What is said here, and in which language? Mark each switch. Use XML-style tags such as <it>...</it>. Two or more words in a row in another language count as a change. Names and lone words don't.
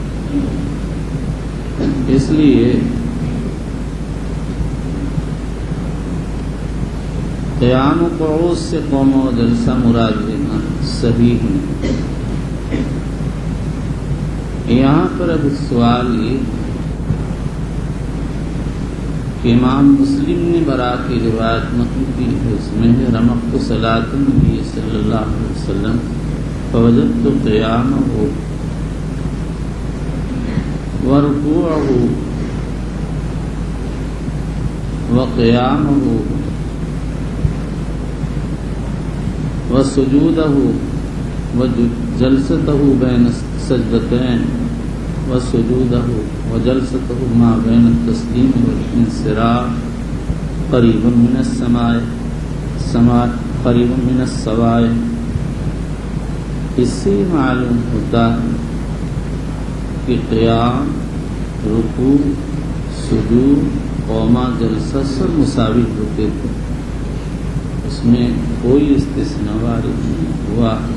<ur>اس لیے قیام و قعود سے قوم و جلسہ مراد لینا صحیح نہیں. یہاں پر اب سوال یہ کہ امام مسلم نے برا کی روایت نقل کی ہے، اس میں ہے</ur> <ar>رمقت صلاۃ النبی صلی اللہ علیہ وسلم فوجدت قیامہ ورکوعہ وقیامہ وسجودہ وجلستہ بین السجدتین وسجودہ وجلستہ ما بین التسلیم والانصراف قریب من السماء قریب من السواء.</ar> <ur>اس سے معلوم ہوتا کہ قیام، رکوع، سجود، قوما جلسہ سب مساوی ہوتے تھے، اس میں کوئی استثناء وارد نہیں ہوا.</ur>